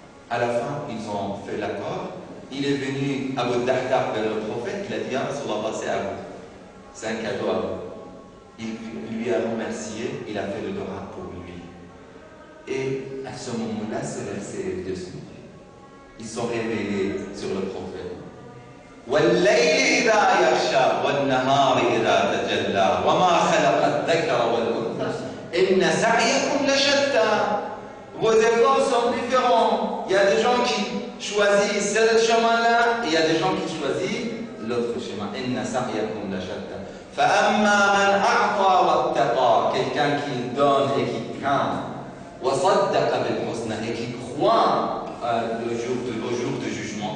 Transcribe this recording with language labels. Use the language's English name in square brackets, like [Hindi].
[French] À la fin, ils ont fait l'accord. Il est venu à Abu Dahda vers le prophète. Il a dit, ah, ça va passer à vous. C'est un cadeau à vous. Il lui a remercié. Il a fait le dora pour lui. Et à ce moment-là, ce verset est descendu. Ils sont révélés sur le prophète. [Arabic] والليل إذا يغشى والنهار إذا تجلى وما خلق الذكر والأنثى إن سعيكم لشتى. [French] Vos efforts sont différents. Il y a des gens qui choisissent ce chemin-là et il y a des gens qui choisissent l'autre chemin. [Arabic] إن سعيكم لشتى. فأما من أعطى واتقى, [French] quelqu'un qui donne et qui craint, [Arabic] وصدق بالحسنى, [French] et qui croit au jour de jugement.